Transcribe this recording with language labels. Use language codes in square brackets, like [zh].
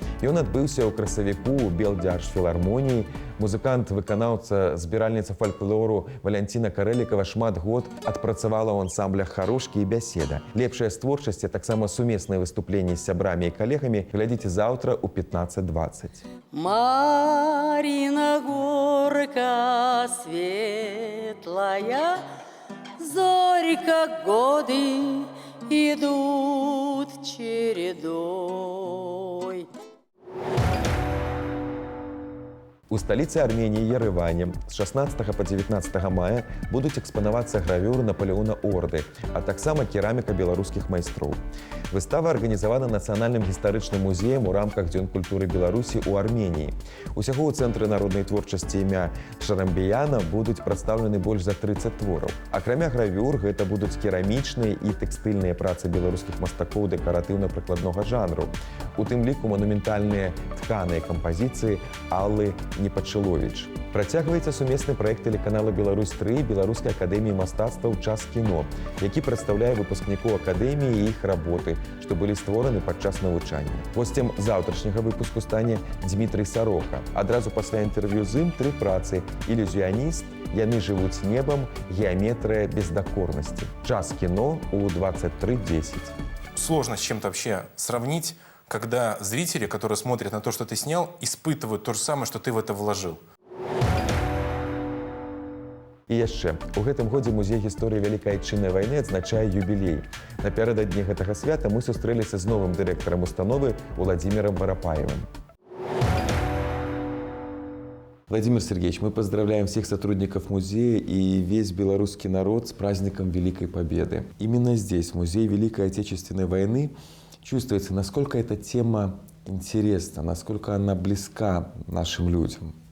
[be] Ён адбыўся ў красавіку ў Белдзяржфілармоніі. Музыкант-выканаўца, збіральніца фальклору Валянціна Карэлікава шмат год адпрацавала ў ансамблях «Харошкі» і «Бяседа». Лепшая з творчасці, таксама сумесныя выступленні з сябрамі і калегамі глядзіце заўтра ў 15:20. [ru] Марина горка светлая, зорька, годы идут чередой. [be] У сталіцы Арменіі Ереване з 16 па 19 мая будуць экспанавацца гравюры Напалеона Орды, а таксама кераміка беларускіх майстроў. Выстава арганізавана Нацыянальным гістарычным музеем у рамках Дзён культуры Беларусі ў Арменіі. Усяго ў Цэнтры народнай творчасці імя Шарамбіяна будуць прадстаўлены больш за 30 твораў. Акрамя гравюр, гэта будуць керамічныя і тэкстыльныя працы беларускіх мастакоў дэкаратыўна-прыкладнога жанру. У тым ліку манументальныя тканыя кампазіцыі Аллы Непачыловіч. Працягваецца сумесны праект тэлеканала «Беларусь-3» Беларускай акадэміі мастацтваў «Час кіно», які прадстаўляе выпускнікоў акадэміі і іх работы, што былі створаны падчас навучання. Госцем заўтрашняга выпуску стане Дмітрый Сарока. Адразу пасля інтэрв'ю з ім 3 працы: «Ілюзіяніст», «Яны жывуць небам», «Геаметрыя бездакорнасці». «Час кіно» у 23:10. [ru] Сложно с чем-то вообще сравнить, когда зрители, которые смотрят на то, что ты снял, испытывают то же самое, что ты в это вложил. [be] І яшчэ, у гэтым годзе музей гісторыі Вялікай Айчыннай вайны адзначае юбілей. Напярэдадні гэтага свята мы сустрэліся з новым дырэктарам установы Уладзімірам Варапаевым. [ru] Владимир Сергеевич, мы поздравляем всех сотрудников музея и весь белорусский народ с праздником Великой Победы. Именно здесь, в Музее Великой Отечественной войны, чувствуется, насколько эта тема интересна, насколько она близка нашим людям.